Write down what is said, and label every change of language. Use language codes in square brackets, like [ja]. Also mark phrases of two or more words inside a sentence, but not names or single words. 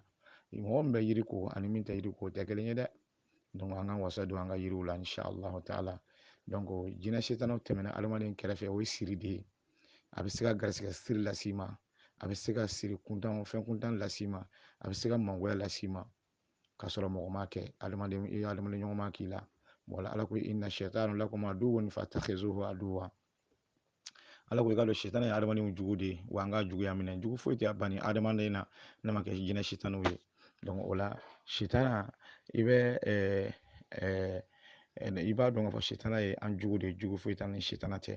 [bm] Mɔgɔ min bɛ yiri ko ani min tɛ yiri ko o tɛ kelen ye dɛ. An ka wasa don an ka yiriw la [ar] إن شاء الله تعالى. [bm] Jinɛ sitanaw tɛmɛna adamaden kɛrɛfɛ o ye siri de ye. A bɛ se ka garisɛgɛ siri las'i ma, a bɛ se ka siri kuntan fɛn kuntan las'i ma, a bɛ se ka mangoya las'i ma k'a sɔrɔ mɔgɔ m'a kɛ, adamaden ɲɔgɔn ma k'i la. Wala ala ko [ar] إن الشيطان لكم عدو فاتخذوه عدوا. [bm] Ala ko i ka dɔn sitana ye adamadenw jugu de ye, wa an ka juguya minɛ, jugu foyi tɛ bani adamaden na n'a ma kɛ jinɛ sitanaw ye. O la sitana i b'a dɔn k'a fɔ sitana ye an jugu de ye, jugu foyi t'an ni sitana tɛ.